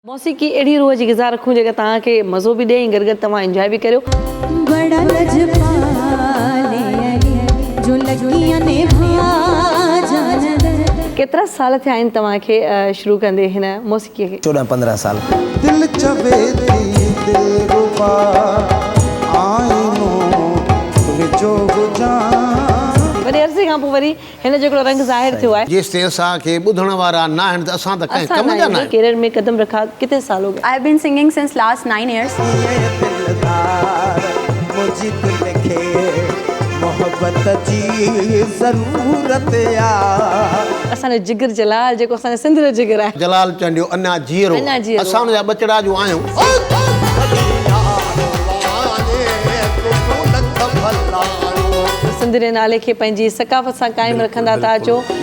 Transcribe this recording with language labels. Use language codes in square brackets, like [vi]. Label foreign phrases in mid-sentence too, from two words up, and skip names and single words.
[sd] मौसीक़ी अहिड़ी रूह जी ग़िज़ा रखूं जेका तव्हांखे मज़ो बि ॾे ऐं गॾु गॾु तव्हां एंजॉय बि करियो। बड़ा जो लगियां ने केतिरा साल थिया आहिनि तव्हांखे शुरू कंदे हिन मौसीक़ीअ खे? 14-15 साल। दिल चवे थी दिलरुबा आईनो विचो गुजान। वॾे अरसे खां पोइ वरी हिन जो हिकिड़ो रंग ज़ाहिर थियो आहे। जेसिताईं असांखे ॿुधण वारा न आहिनि त असां त कंहिं कम जा न आहियूं। [hi] केरल में कदम रखा कितने साल हो गए? [en] I have been singing since last 9 years. [sd] असांजो जिगर जलाल जेको असांजे सिंध जो जिगर आहे। जलाल चंडियो अञा जीअरो असां हुनजा बचड़ा जो आहियूं। सिंध जे नाले खे पंहिंजी सकाफ़त सां क़ाइमु रखंदा था अचो।